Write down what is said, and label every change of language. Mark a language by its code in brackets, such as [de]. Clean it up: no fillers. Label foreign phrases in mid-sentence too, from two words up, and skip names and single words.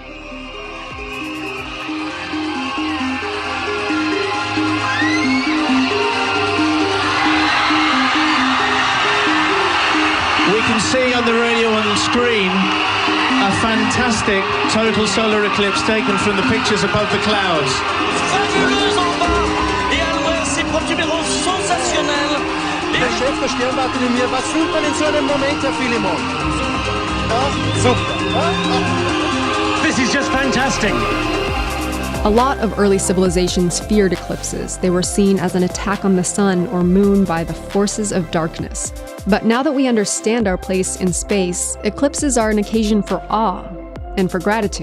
[en] We can see on the radio on the screen a fantastic total solar eclipse taken from the pictures above the clouds. [fr] Fabuleuse en bas et à l'ouest, c'est probablement sensationnel. [de] Der Chef der Sternwarte-Linie, was fühlt man in so einem Moment, Herr Philemon? Ja, super. [en] This is just fantastic. A lot of early civilizations feared eclipses. They were seen as an attack on the sun or moon by the forces of darkness. But now that we understand our place in space, eclipses are an occasion for awe and for gratitude.